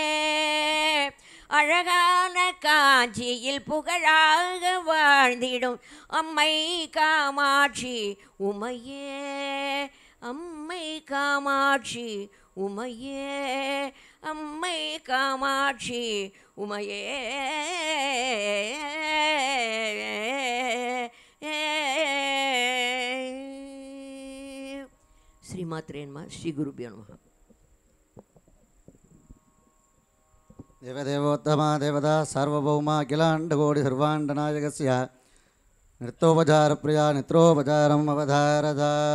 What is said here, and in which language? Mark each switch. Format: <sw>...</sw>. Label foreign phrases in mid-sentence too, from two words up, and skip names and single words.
<ta>அழகான காஞ்சியில் புகழாக வாழ்ந்திடும் அம்மை காமாட்சி உமையே அம்மை காமாட்சி உமையே அம்மை காமாட்சி உமையே</ta> <sa>श्रीमात्रे नमः श्री गुरुभ्यो नमः देवदेवोत्तमा देवता सार्वभौमा अखिलाण्डकोटि सर्वाण्डनायकस्य नृत्योपचारप्रिया नित्रोपचारम् अवधारता</sa>